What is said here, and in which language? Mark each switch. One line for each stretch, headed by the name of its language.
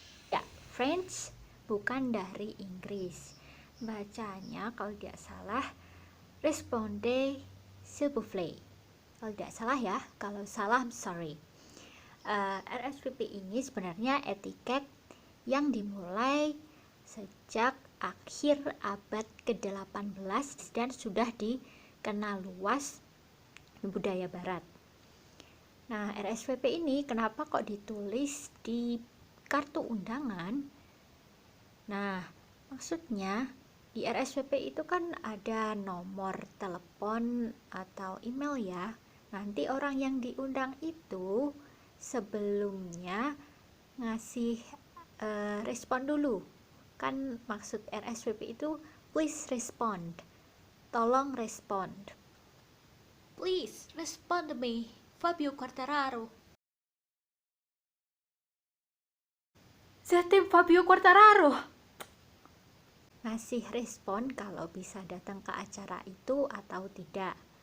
Indonesian: Ya, French bukan dari Inggris. Bacanya kalau tidak salah
French: Répondez s'il vous plaît.
Indonesian: Kalau tidak salah ya, kalau salah
English: I'm sorry.
Indonesian: RSVP ini sebenarnya etiket yang dimulai sejak akhir abad ke-18 dan sudah dikenal luas di budaya barat. Nah, RSVP ini kenapa kok ditulis di kartu undangan? Nah, maksudnya di RSVP itu kan ada nomor telepon atau email ya. Nanti orang yang diundang itu sebelumnya ngasih respon dulu. Kan maksud RSVP itu
English: please respond.
Indonesian: Tolong respond.
English: Please respond to me, Fabio Quartararo.
French: C'était Fabio Quartararo.
Indonesian: Ngasih respon kalau bisa datang ke acara itu atau tidak.